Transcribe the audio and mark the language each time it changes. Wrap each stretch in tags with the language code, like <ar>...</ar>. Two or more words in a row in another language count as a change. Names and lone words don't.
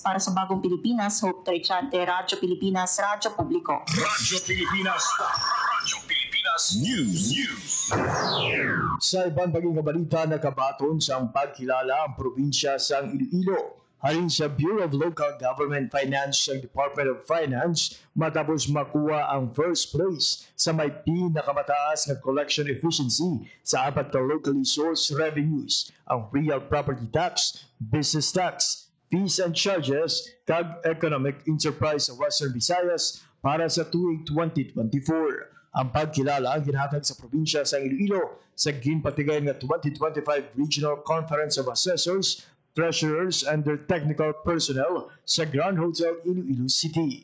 <tl>Para sa Bagong Pilipinas, Hope Trichante, Radyo Pilipinas, Radyo Publiko. Radyo Pilipinas. Radyo Pilipinas News.</tl> <hil>Sa ibang paging balita, nakabaton sa pagkilala ang probinsya sang Iloilo.</hil> <tl>Halin sa Bureau of Local Government Finance ng Department of Finance matapos makuha ang</tl> <en>first place</en> <tl>sa may pinakamataas na</tl> <en>collection efficiency</en> <tl>sa apat na</tl> <en>locally sourced revenues,</en> <tl>ang</tl> <en>real property tax, business tax, fees and charges,</en> <tl>kag</tl> <en>economic enterprise</en> <tl>sa Western Visayas para sa tuig 2024.</tl> <hil>Ang pagkilala ang ginhatag sa probinsya sa Iloilo sa ginpatigayon nga 2025 Regional Conference of Assessors, Treasurers and their technical personnel sa Grand Hotel Iloilo City.</hil>